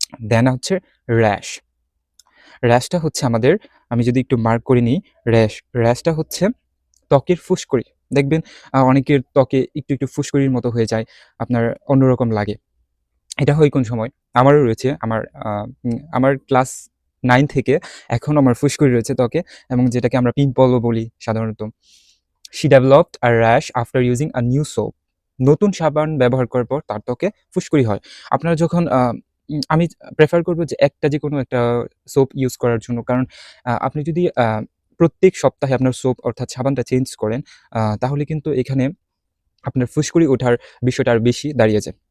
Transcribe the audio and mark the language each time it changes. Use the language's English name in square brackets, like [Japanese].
[Bangla] দেন হচ্ছে র‍্যাশ। র‍্যাশটা হচ্ছে আমাদের, আমি যদি একটু মার্ক করে নিই, র‍্যাশটা হচ্ছে ত্বকের ফুসকুড়ি। দেখবেন অনেকের ত্বকে একটু ফুসকুড়ির মতো হয়ে যায়, আপনার অন্যরকম লাগে। এটা হয় কোন সময়? আমারও রয়েছে। আমার ক্লাস 9 থেকে এখনো আমার ফুসকুড়ি রয়েছে ত্বকে, এবং যেটাকে আমরা পিম্পলও বলি সাধারণত। [English] She developed a rash after using a new soap. [Bangla] নতুন সাবান ব্যবহার করার পর তার ত্বকে ফুসকুড়ি হয়। আপনারা যখন আমি প্রেফার করব যে যেকোনো একটা সোপ ইউজ করার জন্য। কারণ আপনি যদি প্রত্যেক সপ্তাহে আপনার সোপ অর্থাৎ সাবানটা চেঞ্জ করেন, তাহলে কিন্তু এখানে আপনার ফুসকুড়ি ওঠার বিষয়টা আরো বেশি দাঁড়িয়ে যায়।